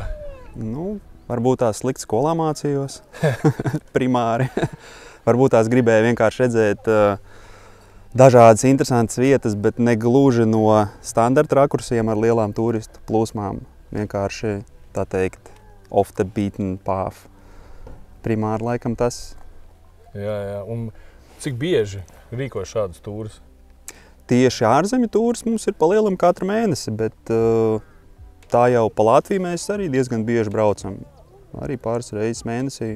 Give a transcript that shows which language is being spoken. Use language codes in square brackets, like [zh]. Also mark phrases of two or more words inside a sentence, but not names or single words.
[lv] Nu, varbūt tās slikti skolā mācījos, primāri. Varbūt tās gribēju vienkārši redzēt dažādas interesantas vietas, bet ne gluži no standarta rakursiem ar lielām turistu plūsmām. Vienkārši, tā teikt, [en] off the beaten path. [lv] Primāri laikam tas. Jā. Un cik bieži rīko šādus tūrus? Tieši ārzemju tūris mums ir pa lielam katru mēnesi, bet tā jau pa Latviju mēs arī diezgan bieži braucam. Arī pāris reizes mēnesī.